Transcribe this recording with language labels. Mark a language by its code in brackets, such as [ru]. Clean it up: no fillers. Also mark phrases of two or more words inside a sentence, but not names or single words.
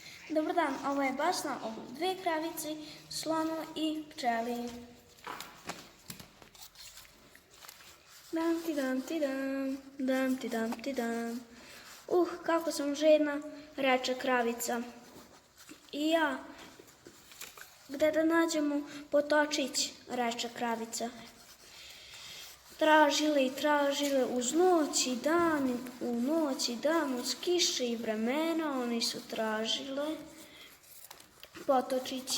[sr] Dobar dan, ovo je basna o dve kravici, slonu i pčeli. Dam ti dam ti dam, dam ti dam ti dam. Kako sam žedna, reče kravica. I ja, gde da nađemo potočić, reče kravica. Tražile i tražile uz noć i dan, u noć i dan, uz kiše i vremena, oni su tražile potočić.